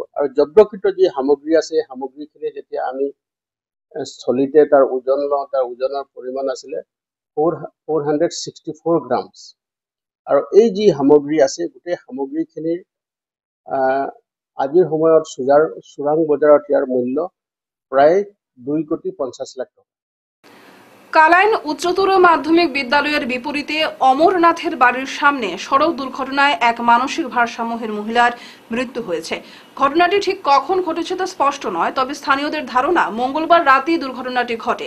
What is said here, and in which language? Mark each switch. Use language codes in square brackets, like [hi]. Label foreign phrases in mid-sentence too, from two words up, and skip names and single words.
[as] আৰু জব্দকৃত যি সামগ্ৰী আছে সেই সামগ্ৰীখিনি যেতিয়া আমি স্থলীতে তাৰ ওজন লওঁ, তাৰ ওজনৰ পৰিমাণ আছিলে 464 গ্ৰামছ। আৰু এই যি সামগ্ৰী আছে গোটেই সামগ্ৰীখিনিৰ আজিৰ সময়ত চোৰাং বজাৰত ইয়াৰ মূল্য প্ৰায় 2,50,00,000 টাকা। [bn] কালাইন উচ্চতর মাধ্যমিক বিদ্যালয়ের বিপরীতে অমরনাথের বাড়ির সামনে সড়ক দুর্ঘটনায় এক মানসিক ভারসাম্যহীন মহিলার মৃত্যু হয়েছে। ঘটনাটি ঠিক কখন ঘটেছে তা স্পষ্ট নয়, তবে স্থানীয়দের ধারণা মঙ্গলবার রাতেই দুর্ঘটনাটি ঘটে।